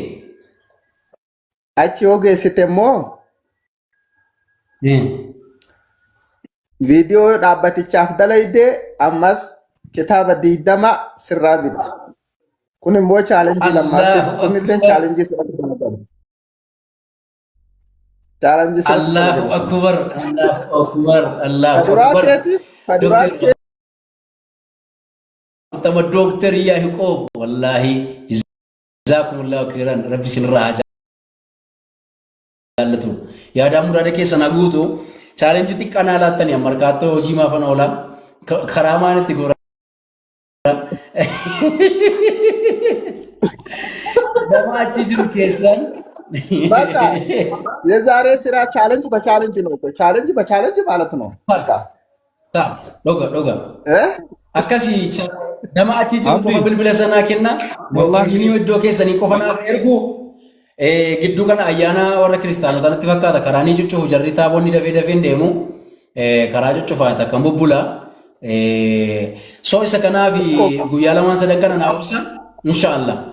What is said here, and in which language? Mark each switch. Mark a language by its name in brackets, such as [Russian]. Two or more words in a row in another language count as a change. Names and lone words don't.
[Oromo] Achi yoo geessite immoo viidiyoo dhaabbatichaaf dalaydee ammas kitaaba 20 sirraa bitta. Kun immoo chaalenjii lammaffaa. Kun illee chaalenjii sirraa bitta. challenge sirriitti Allahu jedhama. [Arabic] أكبر، الله أكبر، الله أكبر. [Oromo] Faduraateeti Dokter faduraatee utama dokter Yaaqoob wallahi [Arabic] جزاكم الله خيرا [Oromo] rabbi sinirraa jaallatu. Yaada muraada keessa naguutu challenge xiqqaa laattani markaattoo hojii maafan oola karaa maanitti goora. Nama achi jiru keessan [Amharic] በቃ የዛሬ ስራ ቻሌንጅ በቻሌንጅ ነው እኮ ቻሌንጅ በቻሌንጅ ማለት ነው። በቃ ዶጋ እ [Oromo] akkasi nama achi jiru qofa bilbila sanaa kenna wallahi iddoo keessanii qofa naaf ergu gidduu kana ayyaana warra kiristaanotaa natti fakkaata karaanii cuccufu jarri taabonni dafee dafeen deemu karaa cuccufaa takkan bubbula soo isa kanaaf guyyaa lamaan sadan kana naa obsa inshaallah